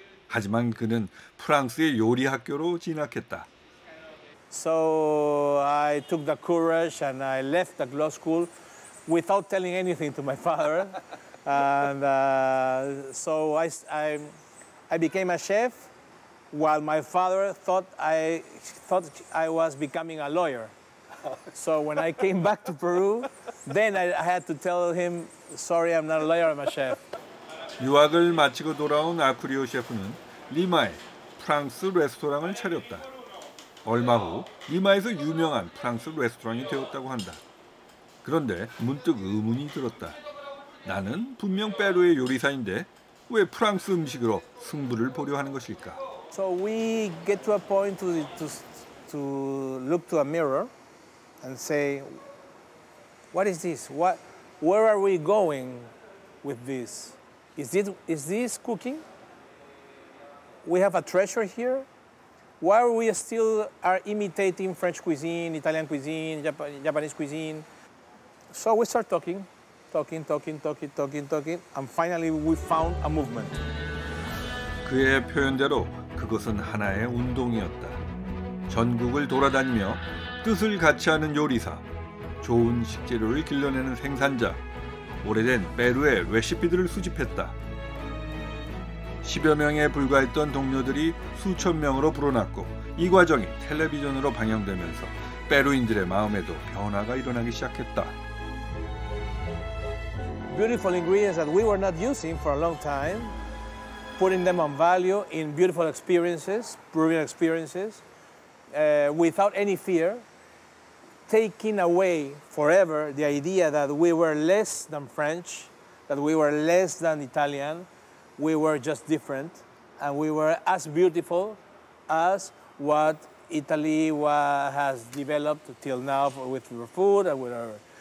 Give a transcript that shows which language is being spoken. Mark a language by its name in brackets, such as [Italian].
[Korean] 하지만 그는 프랑스의 요리 학교로 진학했다. [English] So I took the courage and I left the law school without telling anything to my father. And so I became a chef while my father thought I was becoming a lawyer. So when I came back to Peru, then I had to tell him, sorry, I'm not a lawyer, I'm a chef. [Korean] 유학을 마치고 돌아온 아쿠리오 셰프는 리마에 프랑스 레스토랑을 차렸다. 얼마 후 리마에서 유명한 프랑스 레스토랑이 되었다고 한다. 그런데 문득 의문이 들었다. 나는 분명 페루의 요리사인데 왜 프랑스 음식으로 승부를 보려 하는 것일까? [English] So we get to a point to look to a mirror and say, what is this? Where are we going with this? Is this cooking? We have a treasure here. Why are we still imitating French cuisine, Italian cuisine, Japanese cuisine? So we start talking, and finally we found a movement. [Korean] 그의 표현대로 그것은 하나의 운동이었다. 전국을 돌아다니며 뜻을 같이 하는 요리사, 좋은 식재료를 길러내는 생산자, 오래된 페루의 레시피들을 수집했다. 10여 명에 불과했던 동료들이 수천 명으로 불어났고 이 과정이 텔레비전으로 방영되면서 페루인들의 마음에도 변화가 일어나기 시작했다. [English] Beautiful ingredients that we were not using for a long time, putting them on value in beautiful experiences, Peruvian experiences, without any fear, taking away forever the idea that we were less than French, that we were less than Italian, we were just different, and we were as beautiful as what Italy has developed till now with food and whatever.